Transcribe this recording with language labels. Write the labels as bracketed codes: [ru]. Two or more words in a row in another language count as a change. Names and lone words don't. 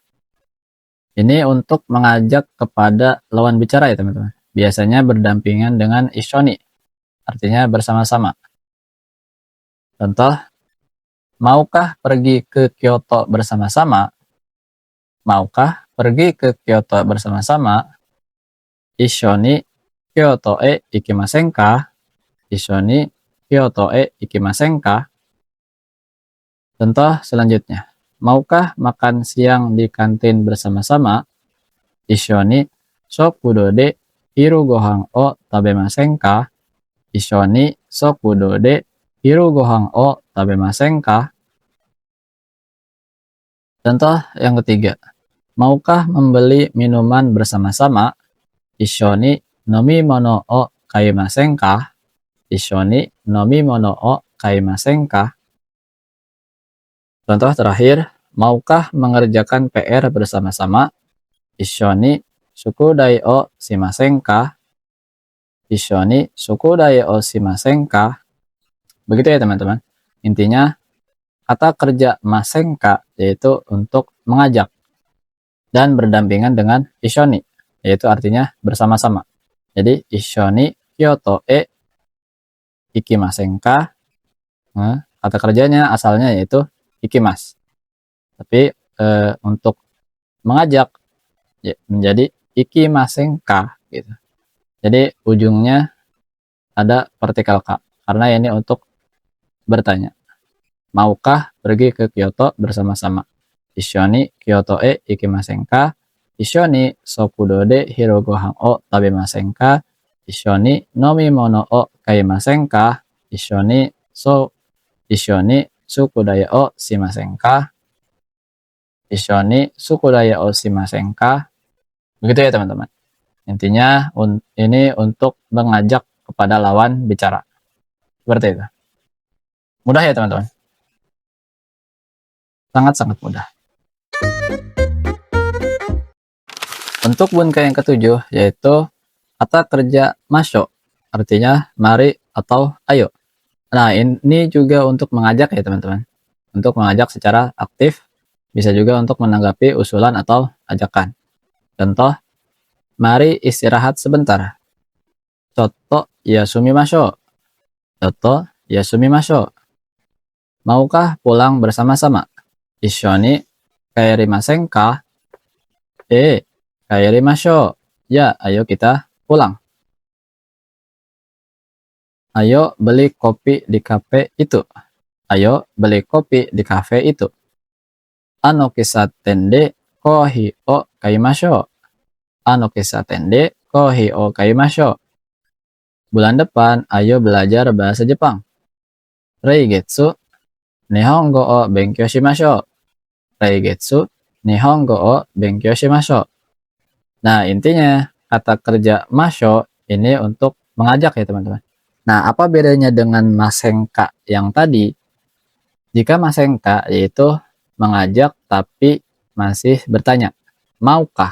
[id] Ini untuk mengajak kepada lawan bicara ya teman-teman. Biasanya berdampingan dengan ishoni, artinya bersama-sama. Contoh, maukah pergi ke Kyoto bersama-sama? Maukah pergi ke Kyoto bersama-sama? [ja] 一緒に京都へ行きませんか? 一緒に京都へ行きませんか? [id] Contoh selanjutnya, maukah makan siang di kantin bersama-sama? [ja] 一緒に食堂で昼ご飯を食べませんか? 一緒に食堂で昼ご飯を食べませんか? [id] Contoh yang ketiga, maukah membeli minuman bersama-sama? [ja] 一緒に飲み物を買いませんか? 一緒に飲み物を買いませんか? [id] Contoh terakhir, maukah mengerjakan PR bersama-sama? [ja] 一緒に宿題をしませんか? 一緒に宿題をしませんか? [id] Begitu ya teman-teman. Intinya kata kerja masenka yaitu untuk mengajak dan berdampingan dengan ishoni, yaitu artinya bersama-sama. [ja] Jadi 一緒に京都へ行きませんか? [id] Nah, kata kerjanya asalnya yaitu ikimas. Tapi untuk mengajak ya, menjadi [ja] 行きませんか [id] gitu. Jadi ujungnya ada partikel ka karena ini untuk bertanya. Maukah pergi ke Kyoto bersama-sama? [ja] 一緒に京都へ行きませんか? 一緒に食堂で昼ご飯を食べませんか? 一緒に飲み物を買いませんか? 一緒に宿題をしませんか? 一緒に宿題をしませんか? [id] Begitu ya teman-teman. Intinya ini untuk mengajak kepada lawan bicara. Seperti itu. Mudah ya teman-teman. Sangat-sangat mudah. Untuk bunka yang ketujuh yaitu kata kerja masho, artinya mari atau ayo. Nah ini juga untuk mengajak ya teman-teman. Untuk mengajak secara aktif, bisa juga untuk menanggapi usulan atau ajakan. Contoh, mari istirahat sebentar. [ja] ちょっと休みましょう。ちょっと休みましょう. [id] Maukah pulang bersama-sama? [ja] 一緒に帰りませんか？帰りましょう. [id] Ya, ayo kita pulang. Ayo beli kopi di kafe itu. Ayo beli kopi di kafe itu. [ja] あの喫茶店でコーヒーを買いましょう. あの喫茶店でコーヒーを買いましょう. [id] Bulan depan, ayo belajar bahasa Jepang. [ja] Reigetsu, 日本語を勉強しましょう. 来月、日本語を勉強しましょう. [id] Nah, intinya kata kerja masho ini untuk mengajak ya teman-teman. Nah, apa bedanya dengan masenka yang tadi? Jika masenka yaitu mengajak tapi masih bertanya, maukah?